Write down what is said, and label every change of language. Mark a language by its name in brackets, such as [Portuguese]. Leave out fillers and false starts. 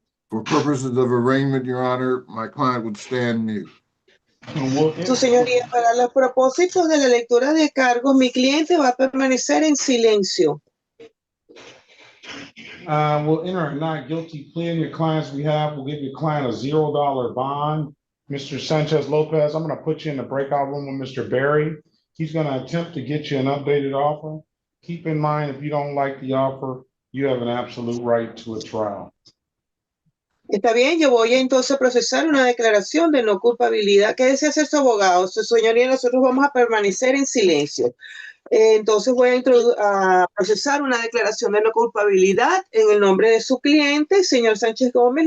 [English] For purposes of arraignment, Your Honor, my client would stand mute. [Spanish] Su señoría, para los propósitos de la lectura de cargos, mi cliente va a permanecer en silencio. [English] We'll enter a not guilty plea in your client's behalf. We'll give your client a $0 bond. Mr. Sanchez Lopez, I'm going to put you in the breakout room with Mr. Berry. He's going to attempt to get you an updated offer. Keep in mind, if you don't like the offer, you have an absolute right to a trial. [Spanish] Está bien, yo voy a entonces procesar una declaración de no culpabilidad. ¿Qué desea hacer su abogado? Su señoría, nosotros vamos a permanecer en silencio. Entonces voy a procesar una declaración de no culpabilidad en el nombre de su cliente, señor Sánchez Gómez.